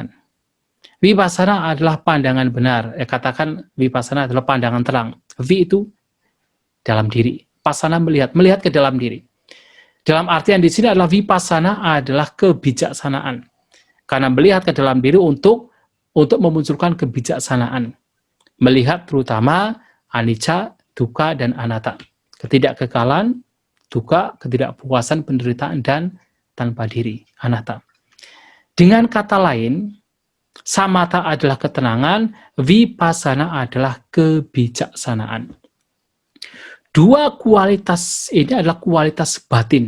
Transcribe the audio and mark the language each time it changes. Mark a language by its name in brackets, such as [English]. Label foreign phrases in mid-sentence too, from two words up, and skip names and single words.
[Indonesian] Vipassana adalah pandangan benar. Katakan vipassana adalah pandangan terang. Vi itu dalam diri. Passana melihat ke dalam diri. Dalam artian di sini adalah vipassana adalah kebijaksanaan. Karena melihat ke dalam diri untuk memunculkan kebijaksanaan. Melihat terutama [Pali] anicca, dukkha, [Indonesian] dan anatta. Ketidakkekalan, dukkha, ketidakpuasan, penderitaan, dan tanpa diri, anatta. Dengan kata lain, samatha adalah ketenangan, vipassana adalah kebijaksanaan. Dua kualitas ini adalah kualitas batin.